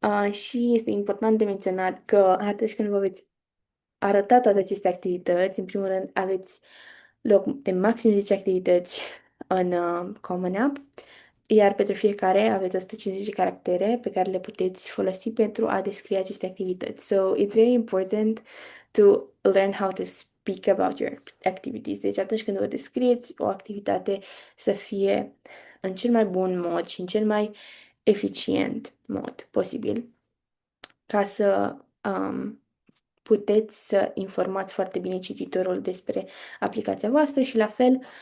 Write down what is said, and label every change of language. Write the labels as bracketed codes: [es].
[ro] Și este important de menționat că atunci când vă veți arăta toate aceste activități, în primul rând aveți loc de maxim 10 activități în Common App, iar pentru fiecare aveți 150 de caractere pe care le puteți folosi pentru a descrie aceste activități. [en] So it's very important to learn how to speak about your activities. [ro] Deci atunci când vă descrieți o activitate să fie în cel mai bun mod și în cel mai eficient mod posibil ca să puteți să informați foarte bine cititorul despre aplicația voastră și la fel